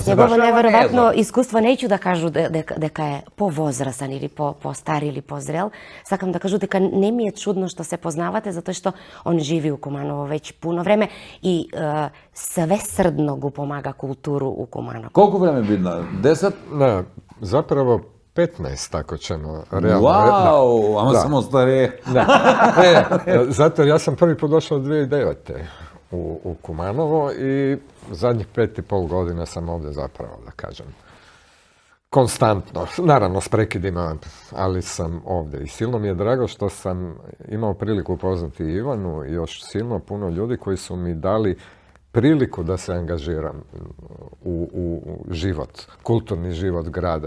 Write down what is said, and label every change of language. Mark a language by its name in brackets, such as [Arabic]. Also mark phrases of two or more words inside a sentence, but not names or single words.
[Macedonian] С негово неверојатно искуство неќу да кажу дека е повозрасен или постар или позрел. Сакам да кажу дека не ми е чудно што се познавате, затоа што он живи у Куманово веќе пуно време и свесрдно го помага културу у Куманово. Колку време бидна? 10? [Croatian] Ne, zapravo 15, tako ćemo realno. [Macedonian] Wow, ама само старе. [Croatian] Zato ja sam prvi put došao 2009. u Kumanovo i zadnjih 5,5 godina sam ovdje zapravo, da kažem, konstantno, naravno s prekidima, ali sam ovdje. I silno mi je drago što sam imao priliku upoznati Ivanu i još silno puno ljudi koji su mi dali priliku da se angažiram u život, kulturni život grada.